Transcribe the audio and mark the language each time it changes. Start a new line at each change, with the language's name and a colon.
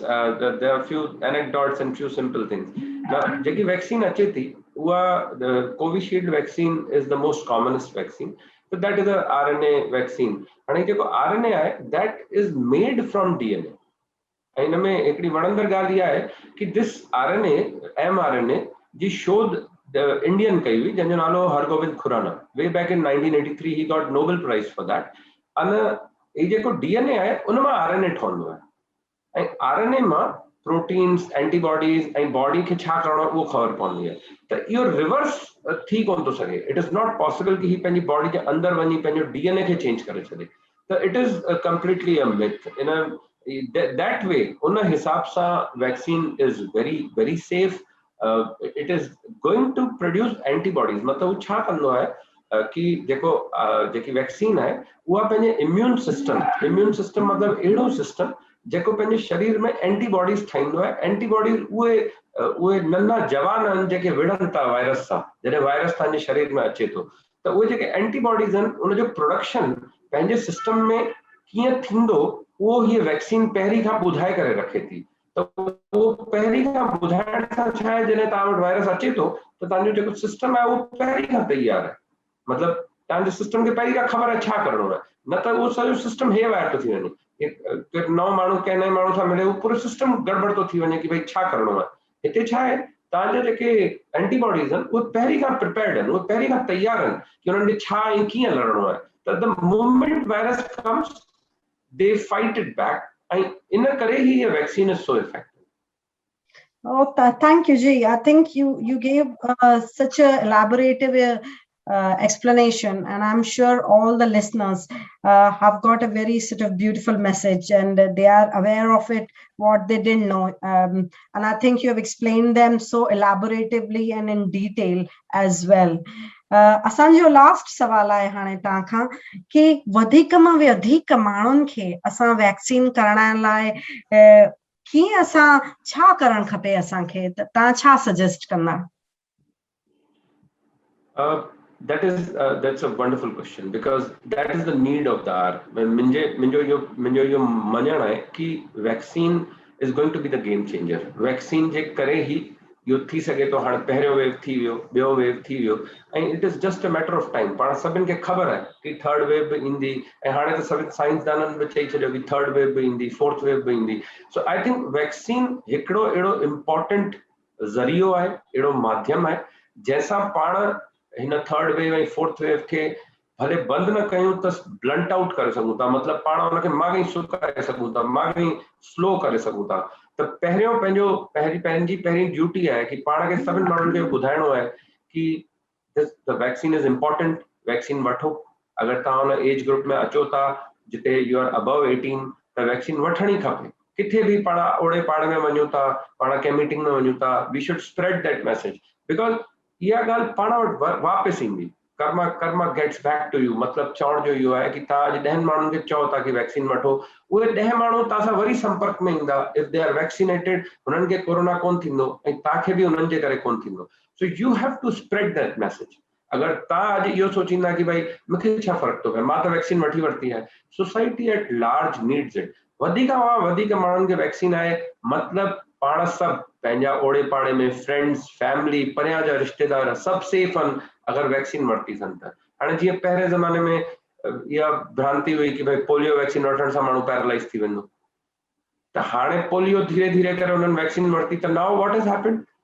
English: There are few anecdotes and few simple things.
Sindhi: Now, जेकी vaccine अचे थी उहा Covishield vaccine
English: is the most commonest vaccine. So that is a RNA vaccine.
Sindhi: हाणे जेको RNA आहे
English: that is made from DNA.
Sindhi: ऐं हिन में हिकिड़ी वणंदड़ ॻाल्हि इहा आहे कि दिस RNA mRNA जी शोध
English: the Indian
Sindhi: कई हुई जंहिंजो नालो Hargobind Khurana.
English: Way back in 1983 he got Nobel Prize for that.
Sindhi: अन ये जेको DNA आहे उन मां RNA ठहंदो आहे ऐं RNA मां प्रोटीन्स एंटीबॉडीज ऐं बॉडी खे छा करणो आहे उहो ख़बर पवंदी आहे. त इहो रिवर्स थी कोन थो सघे.
English: it is not possible
Sindhi: कि ही पंहिंजी बॉडी जे अंदरि वञी पंहिंजो DNA खे चेंज करे छॾे.
English: त it is completely a myth. In that way
Sindhi: उन हिसाब सां
English: Vaccine is very very safe. It is going to produce antibodies.
Sindhi: मतिलबु उहो छा कंदो आहे कि जेकी वैक्सीन आहे उहा पंहिंजे इम्यून सिस्टम मतिलबु अहिड़ो सिस्टम जेको पंहिंजे शरीर में एंटीबॉडीज ठाहींदो आहे. एंटीबॉडीज उहे नंढा जवान आहिनि जेके विढ़नि था वायरस सां. जॾहिं वायरस तव्हांजे शरीर में अचे थो त उहे जेके एंटीबॉडीज आहिनि उनजो प्रोडक्शन पंहिंजे सिस्टम में कीअं थींदो उहो हीअ वैक्सीन पहिरीं खां ॿुधाए करे रखे थी. त उहो पहिरीं खां ॿुधाइण सां छा आहे, जॾहिं तव्हां वटि वायरस अचे थो त तव्हांजो जेको सिस्टम आहे उहो पहिरीं खां तयारु आहे. मतिलबु तव्हांजे सिस्टम खे पहिरीं खां ख़बर आहे छा करिणो आहे. न त उहो सॼो सिस्टम हे वायर थो थी वञे. नओं माण्हू कंहिं नए माण्हू सां मिले उहो पूरो सिस्टम गड़बड़ थो थी वञे कि भई छा करिणो आहे. हिते छा आहे, तव्हांजा जेके एंटीबॉडीज़ आहिनि उहे पहिरीं खां प्रिपेयर्ड आहिनि, उहे पहिरीं खां तयारु आहिनि कि उन्हनि खे छा ऐं कीअं लड़णो आहे.
English: त the moment virus comes they fight it back.
Sindhi: ऐं इन करे ही ये vaccine
English: Is so effective. Oh, thank you, Ji. I think you gave such a elaborative explanation, and I'm sure all the listeners have got a very sort of beautiful message, and they are aware of it, what they didn't know. And I think you have explained them so elaboratively and in detail as well.
Sindhi: असांजो last सवाल आहे हाणे तव्हां खां कि वधीक मां वधीक माण्हुनि खे असां वैक्सीन कराइण लाइ कीअं असां छा करणु खपे असांखे, त तव्हां छा सजेस्ट कंदा?
English: That's a wonderful question because that is the need of the hour.
Sindhi: मुंहिंजो इहो मञणु आहे कि vaccine
English: is going to be the game changer.
Sindhi: Vaccine जे करे ही इहो थी सघे थो. हाणे पहिरियों वेव थी वियो, ॿियो वेव थी वियो ऐं
English: It is just a matter of time.
Sindhi: पाण सभिनि खे ख़बर आहे कि थर्ड वेव बि ईंदी ऐं हाणे त सभिनि साइंसदाननि बि चई छॾियो कि थर्ड वेव बि ईंदी, फोर्थ वेव बि ईंदी.
English: so I think
Sindhi: वैक्सीन हिकिड़ो अहिड़ो इम्पोर्टेंट ज़रियो आहे, अहिड़ो माध्यम आहे जंहिंसां पाण हिन थर्ड वेव ऐं फोर्थ वेव खे भले बंदि न कयूं त ब्लंट आउट करे सघूं था. मतिलबु पाण हुनखे माॻई सुकाए सघूं था, माॻई स्लो करे सघूं था. त पहिरियों पंहिंजी ड्यूटी आहे कि पाण खे सभिनि माण्हुनि खे ॿुधाइणो आहे कि
English: The vaccine is important.
Sindhi: Vaccine वठो. अगरि तव्हां हुन एज ग्रुप में अचो था जिते
English: you are above 18
Sindhi: त वैक्सीन वठणी खपे. किथे बि पाण ओड़े पाड़े में वञूं था, पाण कंहिं मीटिंग में वञूं था,
English: we should spread that message because
Sindhi: इहा ॻाल्हि पाण वटि वापसि ईंदी.
English: Karma gets back to you.
Sindhi: मतिलबु चवण जो इहो आहे कि तव्हां अॼु 10 माण्हुनि खे चओ था कि वैक्सीन वठो, उहे 10 माण्हू तव्हां सां वरी संपर्क में ईंदा.
English: if they are vaccinated
Sindhi: हुननि खे कोरोना कोन थींदो ऐं तव्हांखे बि उन्हनि जे करे कोन थींदो.
English: So you have to spread that message.
Sindhi: अगरि तव्हां अॼु इहो सोचींदा कि भई मूंखे छा फ़र्क़ु थो पए, मां त वैक्सीन वठी वरिती आहे.
English: Society at large needs it.
Sindhi: वधीक खां वधीक माण्हुनि खे वैक्सीन आहे. मतिलबु पाण सभु पंहिंजा ओड़े पाड़े में फ्रेंड्स, फैमिली, परियां जा रिश्तेदार सभु सेफ आहिनि अगरि वैक्सीन वरिती अथनि त. हाणे जीअं पहिरें ज़माने में इहा भ्रांति हुई कि भई पोलियो वैक्सीन वठण सां माण्हू पैरालाइज़ थी वेंदो. त हाणे पोलियो धीरे धीरे करे उन्हनि वैक्सीन वरिती त
English: Now what has happened?